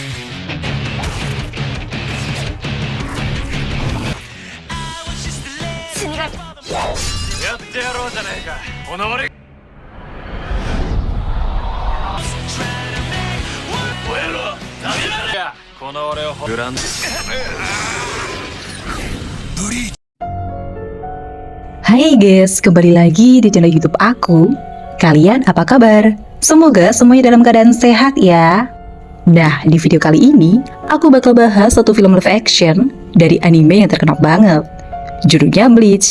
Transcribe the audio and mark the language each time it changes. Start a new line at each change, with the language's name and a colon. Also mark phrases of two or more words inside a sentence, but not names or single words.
Japanese: やってやろうじゃねえかこの俺燃えろダメだいやこの俺をグランブリーチ
Indonesian: Hai guys, kembali lagi di channel YouTube aku. Kalian apa kabar? Semoga semuanya dalam keadaan sehat ya. Nah, di video kali ini aku bakal bahas satu film live action dari anime yang terkenal banget. Judulnya Bleach.